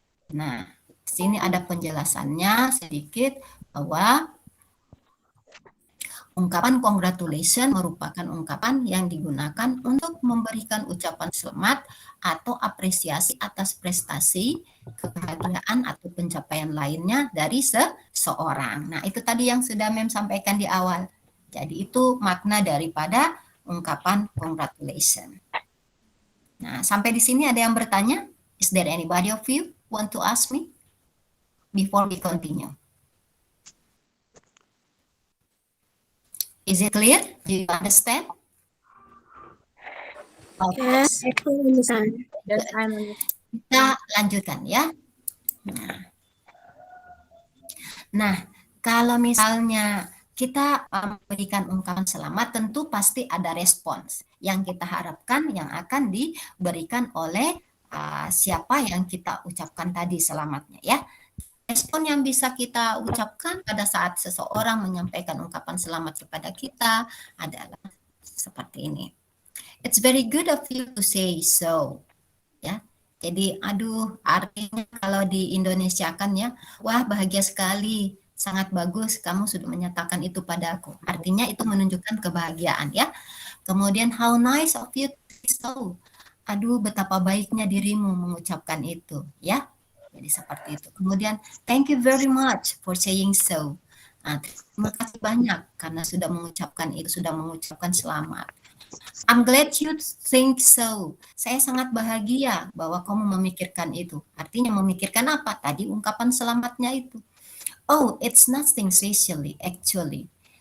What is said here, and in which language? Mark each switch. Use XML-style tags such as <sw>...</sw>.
<id>Nah, sini ada penjelasannya sedikit bahwa ungkapan congratulation merupakan ungkapan yang digunakan untuk memberikan ucapan selamat atau apresiasi atas prestasi, kebahagiaan atau pencapaian lainnya dari seseorang. Nah, itu tadi yang sudah Mem sampaikan di awal. Jadi itu makna daripada ungkapan congratulation. Nah, sampai di sini ada yang bertanya?</id> <en>Is there anybody of you want to ask me before we continue? Is it clear? Do you understand? Okay. Yes,</en> <id>aku</id> <en>understand. Yes, I'm on it.</en> <id>Kita lanjutkan ya. Nah, kalau misalnya kita memberikan ungkapan selamat, tentu pasti ada respons yang kita harapkan yang akan diberikan oleh siapa yang kita ucapkan tadi selamatnya ya. Respon yang bisa kita ucapkan pada saat seseorang menyampaikan ungkapan selamat kepada kita adalah seperti ini.</id> <en>It's very good of you to say so.</en> <id>Ya. Jadi artinya kalau di Indonesia kan ya, wah bahagia sekali, sangat bagus kamu sudah menyatakan itu padaku. Artinya itu menunjukkan kebahagiaan ya. Kemudian</id> <en>how nice of you to say so.</en> <id>Betapa baiknya dirimu mengucapkan itu ya. Jadi seperti itu. Kemudian,</id> <en>thank you very much for saying so.</en> <id>Nah, terima kasih banyak karena sudah mengucapkan itu, sudah mengucapkan selamat.</id> <en>I'm glad you think so.</en> <id>Saya sangat bahagia bahwa kamu memikirkan itu. Artinya memikirkan apa? Tadi ungkapan selamatnya itu.</id> <en>Oh, it's nothing specially, actually.</en>